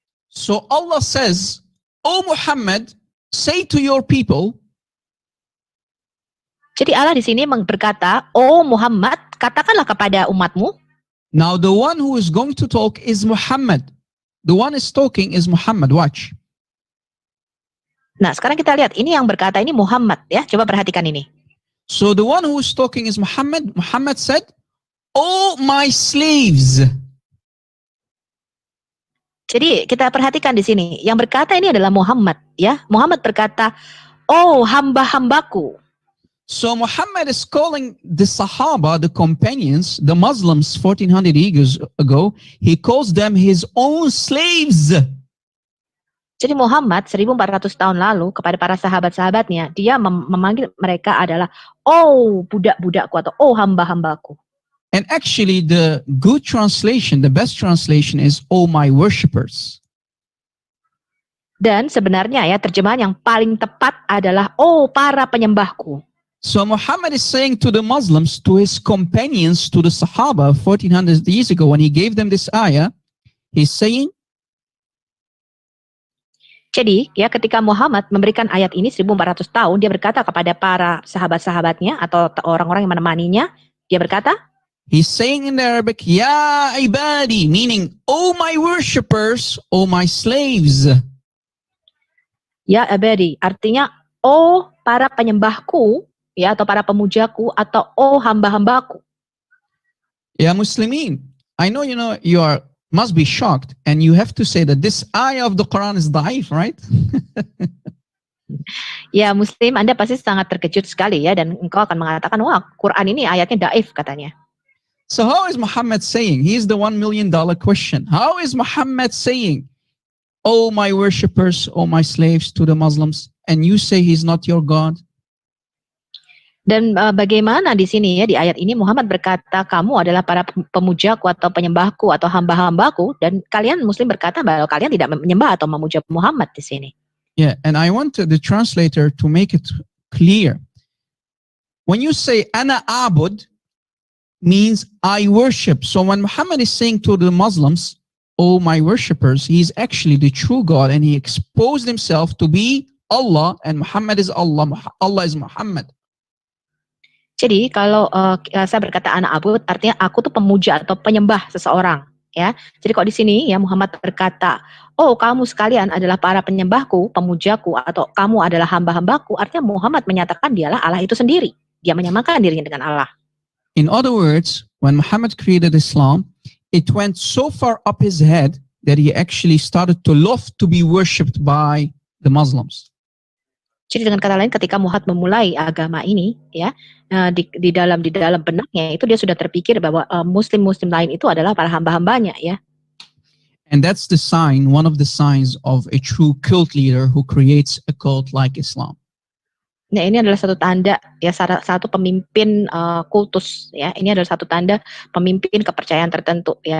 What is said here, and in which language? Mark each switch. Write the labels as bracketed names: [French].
[English] So Allah says, O Muhammad, say to your people. [Indonesian] Jadi Allah di sini berkata, "Oh Muhammad, katakanlah kepada umatmu." [English] Now the one who is going to talk is Muhammad. The one is talking is Muhammad. Watch. [Indonesian] Nah, sekarang kita lihat ini yang berkata ini Muhammad ya. Coba perhatikan ini. [English] So the one who is talking is Muhammad. Muhammad said, "Oh my slaves." [Indonesian] Jadi kita perhatikan di sini, yang berkata ini adalah Muhammad ya. Muhammad berkata, "Oh hamba-hambaku." [English] So Muhammad is calling the Sahaba, the companions, the Muslims 1400 years ago, he calls them his own slaves. [Indonesian] Jadi Muhammad 1400 tahun lalu kepada para sahabat-sahabatnya, dia memanggil mereka adalah oh budak-budakku atau oh hamba-hambaku. [English] And actually the good translation, the best translation is oh my worshippers. [Indonesian] Dan sebenarnya ya terjemahan yang paling tepat adalah oh para penyembahku. [English] So Muhammad is saying to the Muslims, to his companions, to the Sahaba 1400 years ago when he gave them this ayah, he's saying, [Indonesian] jadi ya ketika Muhammad memberikan ayat ini 1400 tahun, dia berkata kepada para sahabat-sahabatnya atau orang-orang yang menemaninya, dia berkata, [English] he's saying in the Arabic, [Arabic] Ya ibadi, [English] meaning, oh my worshippers, oh my slaves. [Arabic] Ya ibadi, [Indonesian] artinya, oh para penyembahku, ya atau para pemujaku, atau oh hamba-hambaku. [English] Ya Muslimin, I know you must be shocked and you have to say that this ayah of the Quran is da'if, right? [Indonesian] Ya Muslim, Anda pasti sangat terkejut sekali ya, dan engkau akan mengatakan, wah Quran ini ayatnya daif katanya. [English] So how is Muhammad saying? Here's the $1 million question. How is Muhammad saying, "Oh my worshippers, oh my slaves," to the Muslims, and you say he's not your God? [Indonesian] Dan bagaimana di sini ya, di ayat ini Muhammad berkata, kamu adalah para pemujaku atau penyembahku atau hamba-hambaku, dan kalian Muslim berkata bahwa kalian tidak menyembah atau memuja Muhammad di sini. [English] Yeah, and I want the translator to make it clear. When you say [Arabic] "ana abud," [English] means I worship. So when Muhammad is saying to the Muslims, "Oh my worshippers," he is actually the true God, and he exposed himself to be Allah, and Muhammad is Allah. Allah is Muhammad. [Indonesian] Jadi kalau saya berkata [Arabic] anak abud, [Indonesian] artinya aku tuh pemuja atau penyembah seseorang, ya. Jadi kalau di sini ya Muhammad berkata, oh kamu sekalian adalah para penyembahku, pemujaku, atau kamu adalah hamba-hambaku, artinya Muhammad menyatakan dialah Allah itu sendiri. Dia menyamakan dirinya dengan Allah. [English] In other words, when Muhammad created Islam, it went so far up his head that he actually started to love to be worshipped by the Muslims. [Indonesian] Jadi dengan kata lain, ketika Muhammad memulai agama ini, ya di dalam benaknya itu dia sudah terpikir bahwa Muslim lain itu adalah para hamba-hambanya, ya. [English] And that's the sign, one of the signs of a true cult leader who creates a cult like Islam. [Indonesian] Nah ini adalah satu tanda ya, satu pemimpin kultus ya. Ini adalah satu tanda pemimpin kepercayaan tertentu ya.